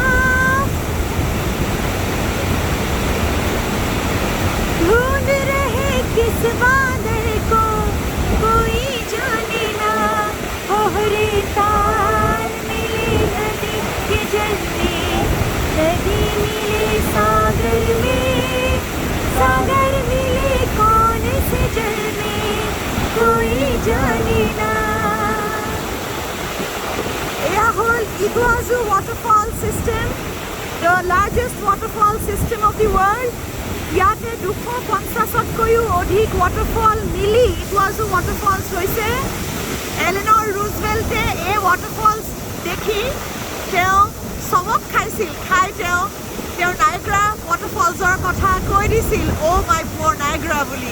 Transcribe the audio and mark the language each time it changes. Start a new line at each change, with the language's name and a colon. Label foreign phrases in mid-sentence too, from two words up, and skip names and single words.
Hindi: ढूंढ रहे किस बादल को कोई जाने ना कोहरे ताल मिले नदी के जल में नदी मिले सागर मिले कौन से जल में कोई जाने ना
Assamese: এয়া হল
English: Iguazu Waterfall System, the largest waterfall system of the world.
Assamese: ইয়াতে 250তকৈও অধিক waterfall মিলি Iguazu Waterfalls হৈছে। এলেনর রুজভেল্টে এই waterfalls দেখি তেওঁ চমক খাইছিল খাই তেওঁৰ নাইগ্ৰা waterfallsৰ কথা কৈ দিছিল
English: Oh my poor Niagara
Assamese: বুলি।